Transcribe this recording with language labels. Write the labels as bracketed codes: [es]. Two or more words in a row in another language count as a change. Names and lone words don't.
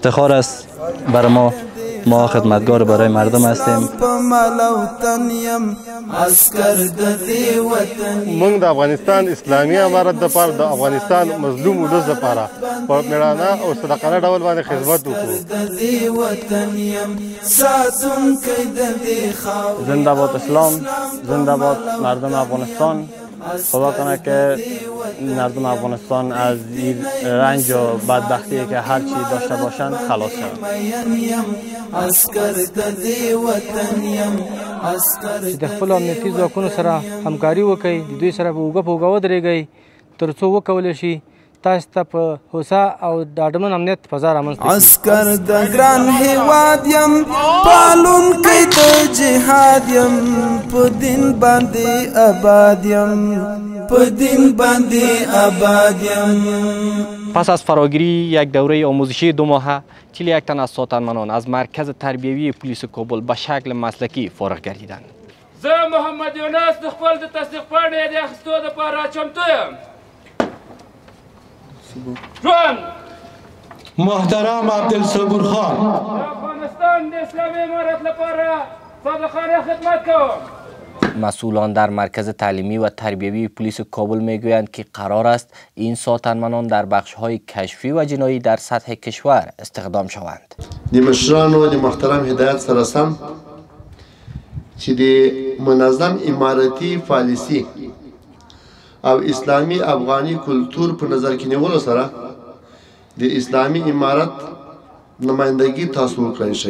[fa] افتخار است برای ما خدمتگار برای مردم هستیم. [ps] موږ د افغانستان اسلامي امارت لپاره د افغانستان مظلوم ولس لپاره په مېړانه او صادقانه ډول باندې خدمت وکړو. [fa] زنده باد اسلام، زنده باد مردم افغانستان. خدا کنه که مردم افغانستان از این رنج و بدبختی که هر چی داشته باشند خلاص شوند. [ps] د خپل امنیتي ځواکونو سره همکاري وکړئ، د دوی سره په اوږه په اوږه ودرېږئ تر څو وکولی شي تاسو ته په هوسا او ډاډمن امنیت فضا رامنځته کړي. عسکر د ګران هیواد یم، پالونکی د جهاد یم، په دین باندې آباد یم، په دین باندې آباد یم. [fa] پس از فراگیری یک دوره آموزشی 2 ماهه 41 تن از ساتنمنان از مرکز تربیوی پلیس کابل به شکل مسلکی فارغ گردیدند. [ps] زه محمد یونس د خپل د تصدیق پاڼې د اخیستو دپاره چمتو یم. جوان محترم عبدالصبور خان، د افغانستان د اسلامي امارت لپاره صادقانه خدمت کوم. [fa] مسئولان در مرکز تعلیمی و تربیوی پلیس کابل میگویند که قرار است این ساتنمنان در بخش‌های کشفی و جنایی در سطح کشور استخدام شوند. [ps] د مشرانو د محترم هدایت سره سم چې د منظم امارتي پالیسي او اسلامي افغاني کلتور په نظر کې نیولو سره د اسلامي امارت نمایندګي تاسو وکړئ شئ.